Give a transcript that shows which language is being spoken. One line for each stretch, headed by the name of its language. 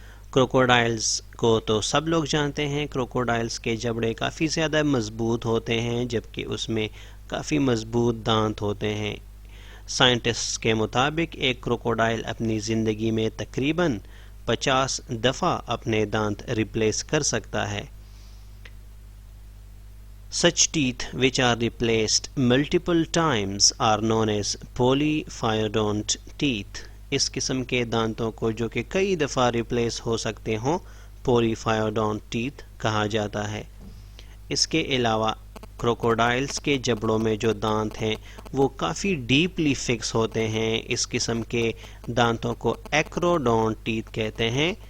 Urdu: کروکوڈائلز کو تو سب لوگ جانتے ہیں. کروکوڈائلز کے جبڑے کافی زیادہ مضبوط ہوتے ہیں جبکہ اس میں کافی مضبوط دانت ہوتے ہیں. سائنٹسٹ کے مطابق ایک کروکوڈائل اپنی زندگی میں تقریباً 50 دفعہ اپنے دانت ریپلیس کر سکتا ہے.
English: Such teeth which are replaced multiple times are known as polyphyodont teeth.
Urdu: اس قسم کے دانتوں کو جو کہ کئی دفعہ ریپلیس ہو سکتے ہوں polyphyodont teeth کہا جاتا ہے. اس کے علاوہ کروکوڈائلز کے جبڑوں میں جو دانت ہیں وہ کافی ڈیپلی فکس ہوتے ہیں. اس قسم کے دانتوں کو ایکروڈونٹ ٹیتھ کہتے ہیں.